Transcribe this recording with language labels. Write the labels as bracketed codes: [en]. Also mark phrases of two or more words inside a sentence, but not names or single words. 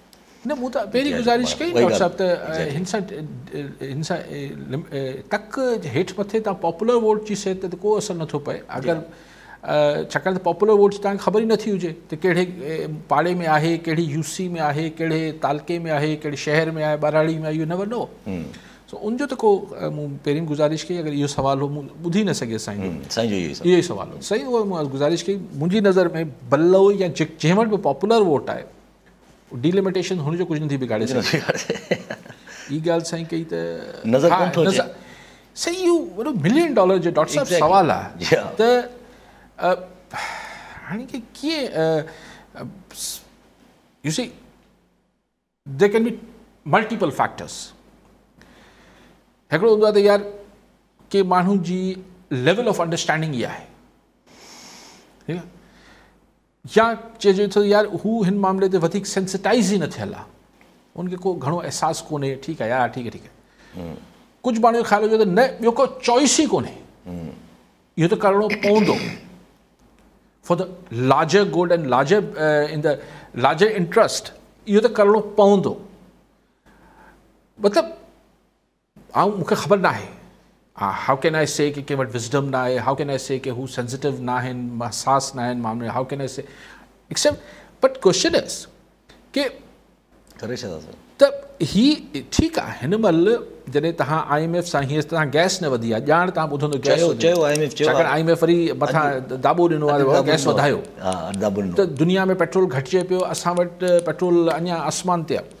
[sd] न, मूं त पहिरीं गुज़ारिश कई डॉक्टर साहब त हिन सां तक हेठि मथे तव्हां पॉपुलर वोट जी सेहत ते को असरु नथो पए। अगरि छाकाणि त पॉपुलर वोट जी तव्हांखे ख़बर ई नथी हुजे त कहिड़े पाड़े में आहे, कहिड़ी UC में आहे, कहिड़े तालके में आहे, कहिड़े शहर में आहे, ॿाराड़ी में आहे, [en] You never know. [sd] सो उनजो त को मूं पहिरीं गुज़ारिश कई, अगरि इहो सुवालु हो मूं ॿुधी न सघे साईं इहो ई सुवालु हो। सही उहो मूं गुज़ारिश कई, मुंहिंजी नज़र में बल्लो या जंहिं वटि बि पॉपुलर वोट आहे डिलिमिटेशन हुनजो कुझु नथी बिगाड़े सघे। हीअ ॻाल्हि साईं कई त सही, इहो वॾो $1 मिलियन जो डॉक्टर साहब सुवालु आहे त हाणे की कीअं [en] you see there can be multiple factors. [sd] हिकिड़ो हूंदो आहे त यार के माण्हू जी [en] level of understanding [sd] इहा आहे, ठीकु आहे, या चइजे थो यार हू हिन मामले ते वधीक सेंसिटाइज़ ई न थियल आहे, उनखे को घणो अहसासु कोन्हे। ठीकु आहे यार, ठीकु आहे। कुझु माण्हू जो ख़्यालु हुजे त न, ॿियो को चॉइस ई कोन्हे, इहो त करिणो पवंदो [en] for the larger good and in the larger interest, [sd] इहो त करिणो पवंदो। मतिलबु मूंखे ख़बर न आहे, [en] how can I say [sd] कि कंहिं वटि विज़डम न आहे, [en] how can I say [sd] कि हू सेंसिटिव न आहिनि, हसास न आहिनि मामले, [en] how can I say except, but question is कि [sd] करे छॾंदासीं त ही ठीकु आहे। हिन महिल जॾहिं तव्हां IMF सां हीअं तव्हां गैस न वधी आहे, ॼाण तव्हां ॿुधंदो छाकाणि IMF वरी मथां दाॿो ॾिनो आहे, गैस वधायो त दुनिया में पेट्रोल घटिजे पियो, असां वटि पेट्रोल अञा आसमान ते आहे।